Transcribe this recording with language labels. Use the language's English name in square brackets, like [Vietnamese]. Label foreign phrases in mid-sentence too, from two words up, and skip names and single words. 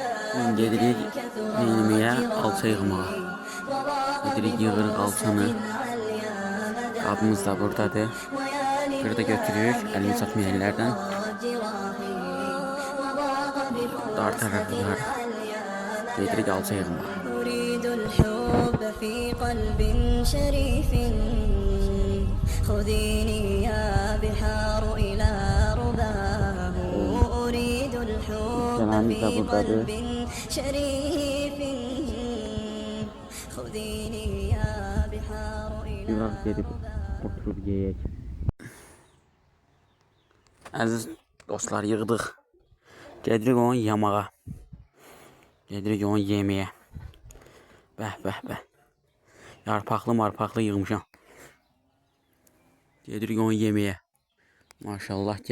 [Azerbaijani] Gedirik neynimeye alça yığmağa. Gedirik yığırıq alçanı. Qabımız da buradadır. Burada götürürük əlini çatmayan yerlərdən. Dartaraq yığarıq. Gedirik alça yığmağa. [Arabic] خذيني يا بحار إلى رباه أريد الحب في قلب شريف خذيني يا بحار إلى رباه. [Azerbaijani] Əziz dostlar, yığdıq. Gedirik onu yamağa. Gedirik onu yeməyə. Bəh bəh bəh. Yarpaqlı marpaqlı yığmışam. Gedirik onu yeməyə. Maşallah, gedək yeyək.